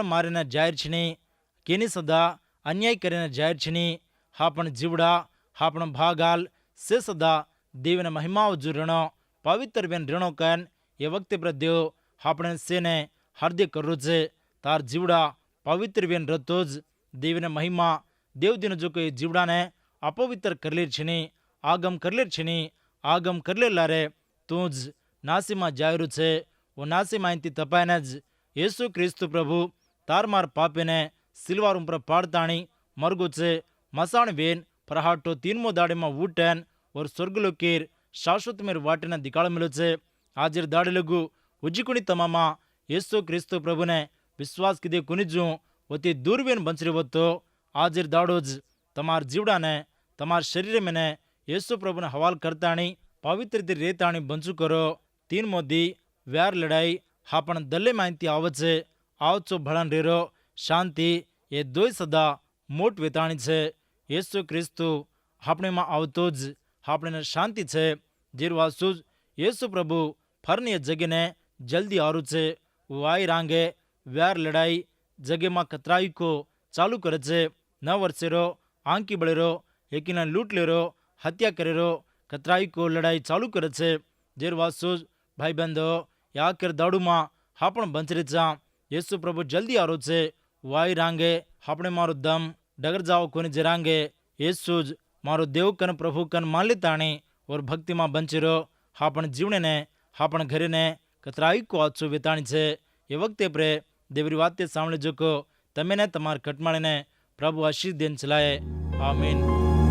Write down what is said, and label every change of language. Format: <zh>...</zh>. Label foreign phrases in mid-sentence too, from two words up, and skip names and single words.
<wbr>मारे ने जाहिर छनी केनी सदा अन्याय करे ने जाहिर छनी हापण जीवड़ा हापण भागाल से सदा देवने महिमाओ जो ऋणो पवित्र वेन ऋणो कन ये वक्त पर देव हापण सेने हार्दिय करो छे तार जीवड़ा पवित्र वेन रतोज देवने महिमा देव दिन जो कोई जीवड़ा ने अपवित्र करले छनी आगम करले लारे तूज नासी में जायरू छे वो नासी माहिती तपायने ज येसु क्रिस्तु प्रभु तार मार पापे ने सिल्वार पर पाड़ताणी मरगो छे मसाण वेन प्रहाटो तीनमो दाड़े में वूटन और स्वर्गलोकेर शाश्वत मेर वाटने दिकाल मिलो छे हाजिर दाड़े लगू उज्जिकुणी तमामा येसु क्रिस्तु प्रभु ने विश्वास कीधे कुनिजू वती दूरवेन बंचरे वतो हाजिर दाड़ोज तमार जीवड़ा ने तमार शरीर में ने येसु प्रभु ने हवाल करताणी पवित्र रेताणी बंचू करो तीन मोदी व्यार लड़ाई हापण दल्ले माहिती आवचे आवचो भड़न रेरो शांति ये दोय सदा मोट वेताणी छे येसु क्रिस्तु आपणे में आवतो ज आपणे शांति छे जीरवासुज येसु प्रभु फरनी जगह ने जल्दी आरू छे वो आई रांगे व्यार लड़ाई जगह में कतराई को चालू करे छे न वर्षेरो आंकी बड़ेरो एकीना लूट लेरो हत्या करेरो कतराई को लड़ाई चालू करे छे जीरवासुज भाई बंधो या कर दाड़ू में हापण बंचरे चा येसु प्रभु जल्दी आरो छे वो आई रांगे आपणे मारो दम डगर जाओ कोनी जरांगे येसूज मारो देव कन प्रभु कन मान लेताणी और भक्ति में बंची रहो। हापण जीवने ने हापण घरे ने कतराई को आचो वेताणी छे। ये वक्ते प्रे देवरी वाते सामने जो को तमें ने तमार कटमाळे ने प्रभु आशीष देन चलाए। आमीन।</wbr>